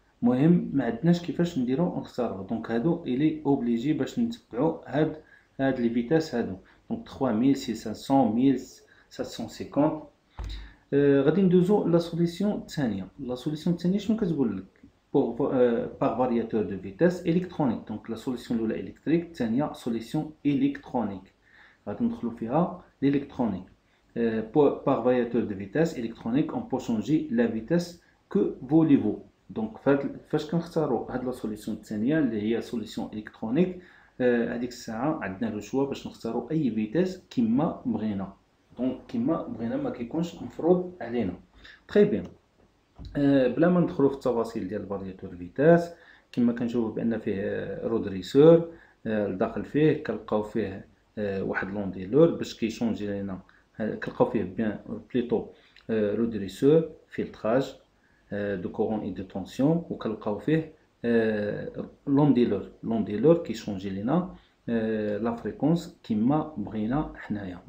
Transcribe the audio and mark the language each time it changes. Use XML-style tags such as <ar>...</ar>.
<ar>المهم ما عندناش كيفاش نديرو نختارو. دونك هادو الي اوبليجي باش نتبعو هاد لي فيتاس هادو. دونك 3600 1750. غادي ندوزو لا سوليسيون الثانيه. لا سوليسيون الثانيه شنو كتقول لك؟</ar> <fr>par variateur de vitesse électronique. Donc la solution de l'électrique, c'est solution électronique.</fr> <ar>غادي ندخلو فيها l'électronique.</ar> <fr>Par variateur de vitesse électronique, on peut changer la vitesse que voulez-vous.</fr> <ar>Donc فاش كنختاروا هاد لا سوليسيون الثانيه اللي هي</ar> <fr>سوليسيون الكترونيك،</fr> <ar>هذيك الساعه عندنا لو شوا باش نختاروا اي فيتاس كما بغينا. دونك كما بغينا ما كيكونش مفروض علينا.</ar> <fr>تري بيان.</fr> <ar>بلا ما ندخلو في التفاصيل ديال الفارياتور فيتاس، كما كنشوفو بان فيه رودريسور لداخل فيه، كنلقاو فيه واحد لونديلور باش كيشونجي لينا، كنلقاو فيه</ar> <fr>بيان بليطو رودريسور فيلتراج دو كورون اي دو طونسيون،</fr> <ar>وكنلقاو فيه لونديلور كيشونجي لينا لا فريكونس كما بغينا حنايا.</ar>